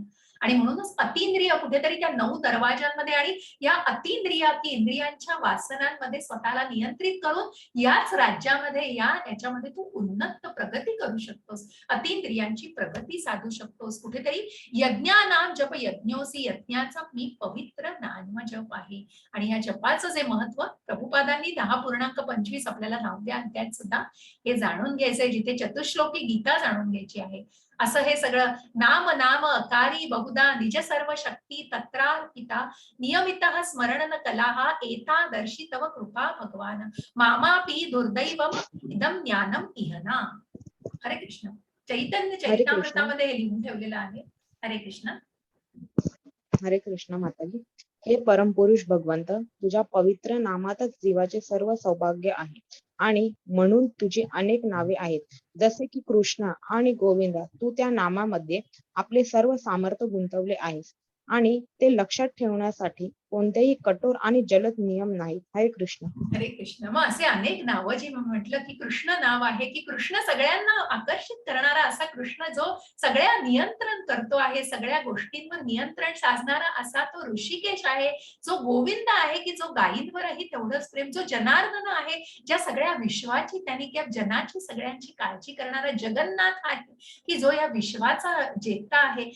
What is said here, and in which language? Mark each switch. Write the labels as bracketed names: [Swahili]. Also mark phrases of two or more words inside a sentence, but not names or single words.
[Marathi] आणि म्हणूनच अतिंद्रिय कुठेतरी त्या 9 दरवाजांमध्ये आणि या अतिंद्रिय की इंद्रियांच्या वासनांमध्ये स्वतःला नियंत्रित करून याच राज्यामध्ये याच्यामध्ये तू उन्नत प्रगती करू शकतोस, अतिंद्रियांची प्रगती साधू शकतोस. कुठेतरी [Sanskrit] यज्ञानाम जप यज्ञोसी, [Marathi] यज्ञाचा मी पवित्र नाम जप आहे. आणि या जपाचं जे महत्व प्रभुपादांनी 10.25 आपल्याला नाव द्या त्यात सुद्धा हे जाणून घ्यायचंय, जिथे चतुश्लोकी गीता जाणून घ्यायची आहे. [Sanskrit] असं हे सगळं नाम नाम अकारी बहुधा निज सर्व शक्ती तत्रार्पिता नियमितः स्मरण कला एता दर्शी तव कृपा भगवान मामापि दुर्दैवम इदम ज्ञानम इहना. [Marathi] हरे कृष्ण. चैतन्य चैतामृतामध्ये हे लिहून ठेवलेलं आहे. हरे कृष्ण. हरे कृष्ण माताजी. हे परमपुरुष भगवंत, तुझ्या पवित्र नामातच जीवाचे सर्व सौभाग्य आहे आणि म्हणून तुझी अनेक नावे आहेत. जसे की कृष्ण आणि गोविंदा, तू त्या नामामध्ये आपले सर्व सामर्थ्य गुंतवले आहेस आणि ते लक्षात ठेवण्यासाठी कोणतेही कठोर आणि जलद नियम नाहीत. हरे कृष्ण. हरे कृष्ण. मग असे अनेक नावं जी म्हटलं की कृष्ण नाव आहे की कृष्ण सगळ्यांना आकर्षित करणारा असा कृष्ण, जो सगळ्या नियंत्रण करतो आहे, सगळ्या गोष्टींवर नियंत्रण साधणारा असा तो ऋषिकेश आहे. जो गोविंद आहे की जो गायींवरही तेवढंच प्रेम, जो जनार्दन आहे, ज्या सगळ्या विश्वाची त्यांनी किंवा जनाची सगळ्यांची काळजी करणारा जगन्नाथ आहे की जो या विश्वाचा जेता आहे.